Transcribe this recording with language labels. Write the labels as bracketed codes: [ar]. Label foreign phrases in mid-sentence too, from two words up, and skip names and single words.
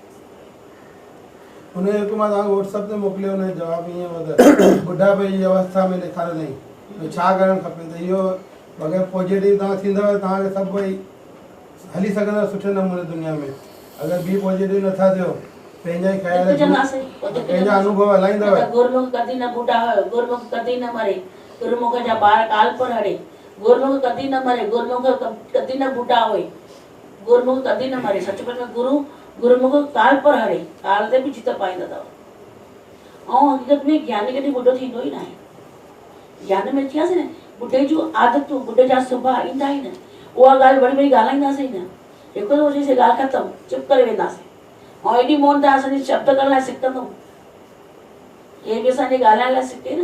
[sd] हुन हिकु मां तव्हांखे व्हाट्सअप ते मोकिलियो, हुनजो जवाबु ईअं हो त ॿुढापे जी अवस्था में ॾेखारींदई छा करणु खपे। त इहो अगरि पॉजिटिव तव्हां थींदव तव्हांखे सभु भई हली सघंदव सुठे नमूने दुनिया में। अगरि बी पॉजिटिव नथा थियो, पंहिंजा ई ख़्याल, पंहिंजा अनुभव हलाईंदव। गुरमुख कदी न बूढ़ा हो, गुरमुख कदी न मरे, गुरमुख जा ॿार काल पर हरे। गुरमुख कदी न मरे, गुरमुख कदी न बूढ़ा होए, गुरमुख कदी न मरे। सचपच में गुरमुख काल पर हरे, काल ते बि जीत पाईंदा अथव। ऐं हक़ीक़त में ज्ञानी कॾहिं ॿुढो थींदो ई न आहे। ज्ञान में थियासीं न, ॿुढे जूं आदतूं, ॿुढे जा सुभाउ ईंदा ई न। उहा ॻाल्हि वरी वरी ॻाल्हाईंदासीं न, हिकु दफ़ो चईसीं ॻाल्हि ख़तमु, चुप करे वेंदासीं। ऐं एॾी मोन त असांजी शब्द करण लाइ सिखंदो, हे बि असांजे ॻाल्हाइण लाइ सिखे न।